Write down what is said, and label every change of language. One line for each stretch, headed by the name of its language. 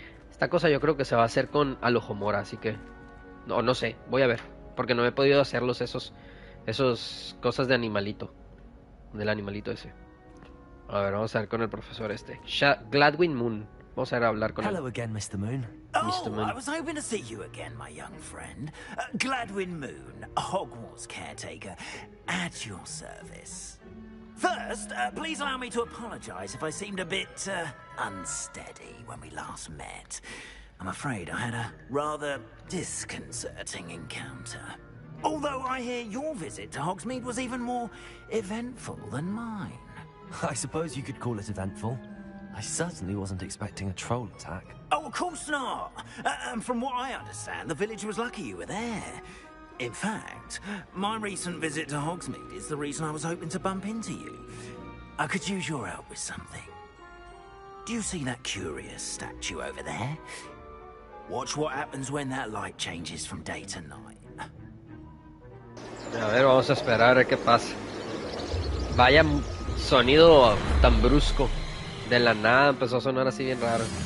Spanish: Esta cosa yo creo que se va a hacer con Alojomora, así que... no sé, voy a ver. Porque no he podido hacerlos esos cosas de animalito. Del animalito ese. A ver, vamos a ver con el profesor este. Gladwin Moon. Vamos a ir a hablar con él.
English: Hello again, Mr. Moon. Mr. Moon. I was hoping to see you again, my young friend. Gladwin Moon, Hogwarts caretaker, at your service. First, please allow me to apologize if I seemed a bit unsteady when we last met. I'm afraid I had a rather disconcerting encounter. Although I hear your visit to Hogsmeade was even more eventful than mine. I suppose you could call it eventful. I certainly wasn't expecting a troll attack. Oh, of course not. And from what I understand, the village was lucky you were there. In fact, my recent visit to Hogsmeade is the reason I was hoping to bump into you. I could use your help with something. do you see that curious statue over there? Watch what happens when that light changes from day to night.
Spanish: A ver, vamos a esperar a ver qué pasa. Vaya sonido tan brusco. De la nada empezó a sonar así bien raro.